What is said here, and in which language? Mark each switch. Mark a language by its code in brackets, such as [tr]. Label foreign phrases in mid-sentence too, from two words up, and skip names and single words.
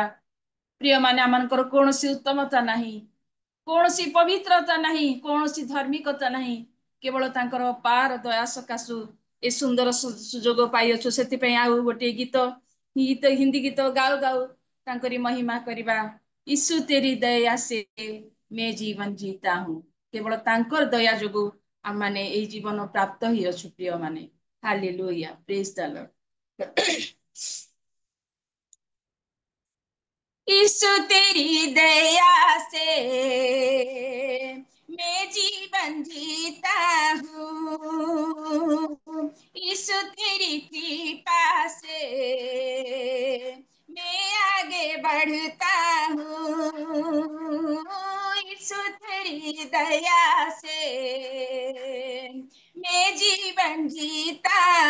[or] ପ୍ରିୟମାନେ, ଆମମାନଙ୍କର କୌଣସି ଉତ୍ତମତା ନାହିଁ, କୌଣସି ପବିତ୍ରତା ନାହିଁ, କୌଣସି ଧାର୍ମିକତା ନାହିଁ, କେବଳ ତାଙ୍କର ପାର ଦୟା ସକାଶୁ ଏ ସୁନ୍ଦର ସୁଯୋଗ ପାଇଅଛୁ। ସେଥିପାଇଁ ଆଉ ଗୋଟିଏ ହିନ୍ଦୀ ଗୀତ ଗାଉ ଗାଉ ତାଙ୍କରି ମହିମା କରିବା। [hi] ईशु तेरी दया से मैं जीवन जीता हूँ। [or] केवଳ ତାଙ୍କର ଦୟା ଯୋଗୁ ଆମମାନେ ଏଇ ଜୀବନ ପ୍ରାପ୍ତ ହେଇଅଛୁ। ପ୍ରିୟ ମାନେ, ହାଲେଲୁୟା, [en] praise the Lord. [hi] ईशु तेरी दया से मैं जीवन जीता हूँ, ईशु तेरी कृपा से मैं आगे बढ़ता हूँ, ईशु तेरी दया से मैं जीवन जीता